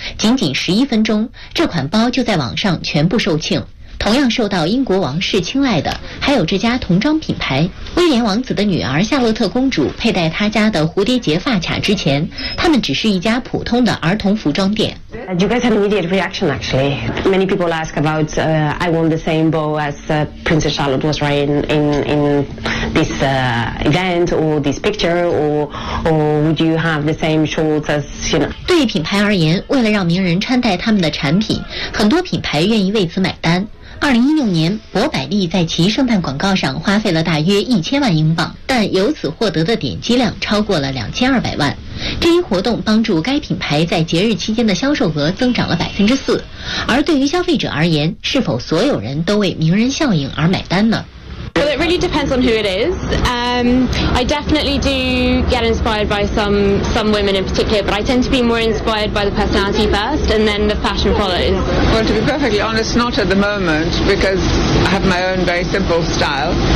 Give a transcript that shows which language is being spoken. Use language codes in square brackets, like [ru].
[zh] 仅仅11分钟，这款包就在网上全部售罄。同样受到英国王室青睐的还有这家童装品牌。威廉王子的女儿夏洛特公主佩戴她家的蝴蝶结发卡之前，他们只是一家普通的儿童服装店。 [en] You guys had an immediate reaction actually. Many people ask about, I want the same bow as Princess Charlotte was wearing in this event or this picture, or would you have the same shorts as, you know? [zh] 对于品牌而言，为了让名人穿戴他们的产品，很多品牌愿意为此买单。 2016年，博百利在其圣诞广告上花费了大约1000万英镑，但由此获得的点击量超过了2200万。这一活动帮助该品牌在节日期间的销售额增长了4%。而对于消费者而言，是否所有人都为名人效应而买单呢？ [en] Well, it really depends on who it is. I definitely do get inspired by some women in particular, but I tend to be more inspired by the personality first, and then the fashion follows. Well, to be perfectly honest, not at the moment, because I have my own very simple style.